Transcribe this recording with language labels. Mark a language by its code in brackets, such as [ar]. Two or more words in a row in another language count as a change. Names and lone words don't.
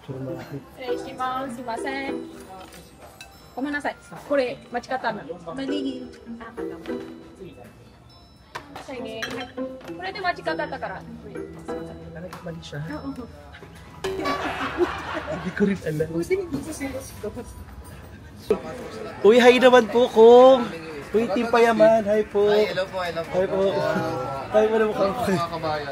[ja] 失礼します。すいません。ごめんなさい。これ間違ったの。右。これで間違ったから。 [tl] Mali siya. Hindi ko rin alam. Uy, hi naman po kung. Uy, Team Payaman. Hi po. Hi, hello po, hello po. Hi po. Hi po na mukhang. Mga kabayan.